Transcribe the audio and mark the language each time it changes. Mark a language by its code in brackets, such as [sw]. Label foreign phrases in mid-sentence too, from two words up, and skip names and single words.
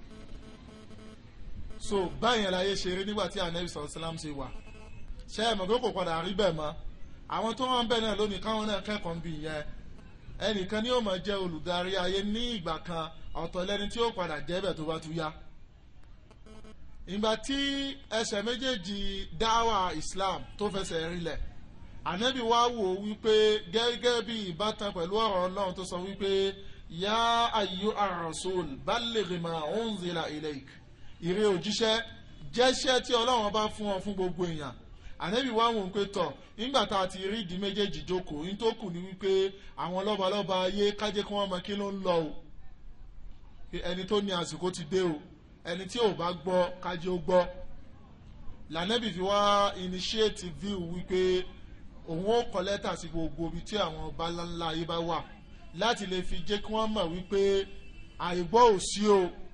[yo] So báyìí láyé ṣe rí nígbà tí Ànábì sallam ṣe wà ṣe é mọ̀ pé kò padà rí bẹ́ẹ̀ mọ́ àwọn tó wọ́n ń bẹ̀ náà lónìí káwọn náà kẹ́kọ̀ọ́ bí yẹn ẹnìkan ni ó máa jẹ́ olùdarí ayé ní ìgbà kan ọ̀tọ̀ lẹ́ni tí ó padà jẹ́ bẹ̀ tó bá tún yá. Ìgbà tí ẹsẹ̀ méjèèjì dáwà Islam tó fẹsẹ̀ rinlẹ̀ Ànábì wá wò wípé gẹ́gẹ́ bí ìbátan pẹ̀lú ọ̀rọ̀ Ọlọ́run tó sọ wípé [ar] يا أيها الرسول بلغ ما أنزل إليك [yo] ìrẹ òjíṣẹ́ jẹ́ṣẹ́ tí Ọlọ́run bá fún ọ fún gbogbo èèyàn ànábì wá wọn pé tọ̀ nígbà tá a ti rí ìdí méjèèjì jókòó ní tó kù ní wípé àwọn lọ́balọ́ba ayé kájẹ́ kí wọ́n mọ kí ló ń lọ o ẹni tó ní àsìkò ti dé o ẹni tí ò bá gbọ́ kájẹ́ ó gbọ́ lànàbì fi wá [en] initiate view [yo] wípé òun ó kọ lẹ́tà sí gbogbo ibi tí àwọn ọba ńlá ayé bá wà láti lè fi jẹ́ kí wọ́n mọ̀ wípé àìgbọ́ ò sí o